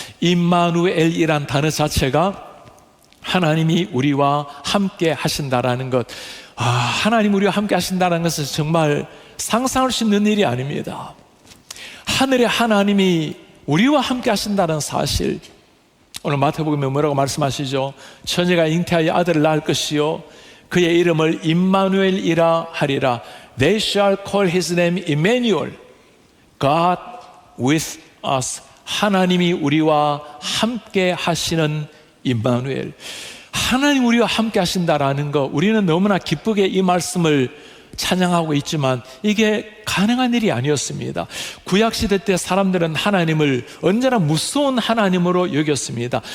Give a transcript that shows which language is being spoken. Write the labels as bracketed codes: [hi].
[ko] 임마누엘이란 단어 자체가 하나님이 우리와 함께 하신다라는 것, 하나님 우리와 함께 하신다는 것은 정말 상상할 수 있는 일이 아닙니다. 하늘의 하나님이 우리와 함께 하신다는 사실, 오늘 마태복음에 뭐라고 말씀하시죠? 처녀가 잉태하여 아들을 낳을 것이요 그의 이름을 임마누엘이라 하리라. [en] They shall call his name Emmanuel, God with us. [ko] 하나님이 우리와 함께 하시는 임마누엘. 하나님 우리와 함께 하신다라는 거, 우리는 너무나 기쁘게 이 말씀을 찬양하고 있지만 이게 가능한 일이 아니었습니다. 구약시대 때 사람들은 하나님을 언제나 무서운 하나님으로 여겼습니다.